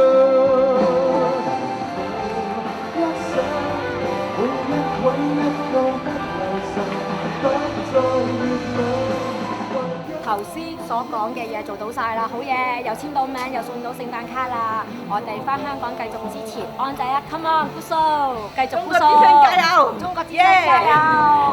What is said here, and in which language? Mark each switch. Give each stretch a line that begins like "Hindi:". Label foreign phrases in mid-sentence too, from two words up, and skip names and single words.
Cantonese: 頭先所講嘅嘢做到晒啦，好嘢，又簽到名，又送到聖誕卡啦！我哋翻香港繼續支持安仔啊 ，
English: Come on，push，
Cantonese: 繼續 push，加油！中國之聲加油！